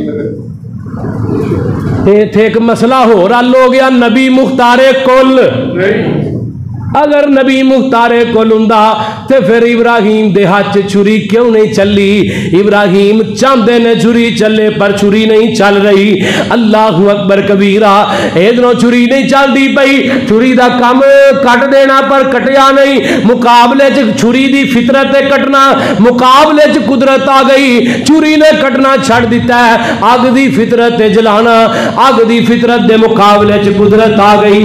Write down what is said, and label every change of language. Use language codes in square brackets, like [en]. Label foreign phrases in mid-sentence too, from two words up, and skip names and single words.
[pa] اتھے ایک مسئلہ ہور حل ہو گیا، نبی مختارِ کل اگر نبی مختارِ کل ہوندا تے فیر ابراہیم دے ہاتھ چھری کیوں نہیں چلی. ابراہیم چاہتے نے چھری چلے پر چھری نہیں چل رہی. [ar] الله أكبر كبيرا, [pa] ادھروں چھری نہیں چلتی پئی، چھری دا کام کٹ دینا پر کٹیا نہیں. مقابلے چ چھری دی فطرت کٹنا، مقابلے چ قدرت آ گئی، چھری نے کٹنا چھڈ دتا ہے. اگ دی فطرت جلانا، اگ دی فطرت دے مقابلے چ قدرت آ گئی.